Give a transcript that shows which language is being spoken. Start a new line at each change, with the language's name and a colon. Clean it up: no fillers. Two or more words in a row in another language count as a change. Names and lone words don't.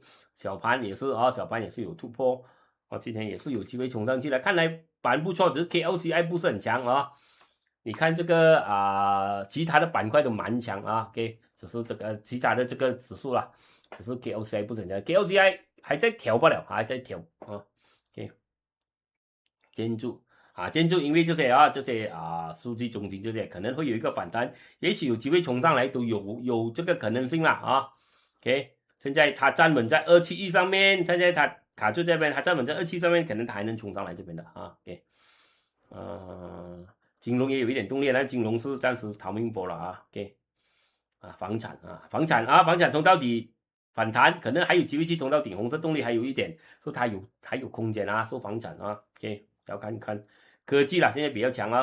Chinese: 小盤也是小盤也是有突破今天也是有機會衝上去了，看來板不錯，只是 KLCI 不是很強你看這個其他的板塊都蠻強OK， 只是這個其他的這個指數啦。可是 KLCI 不是很強 ，KLCI 還在調不了，還在調 OK，建築因為這些數據中心這些可能會有一個反彈，也許有機會衝上來都有這個可能性啦OK，現在它站穩在271上面，现在它卡住這邊，它站穩在27上面，可能它還能衝上來這邊的啊。OK，金融也有一點動力，但金融是暫時逃命波了啊。OK， 房產衝到底反彈，可能還有機會去衝到頂，紅色動力還有一點，說它還有空間啊，說房產啊。OK， 要看一看科技啦，現在比較強啊。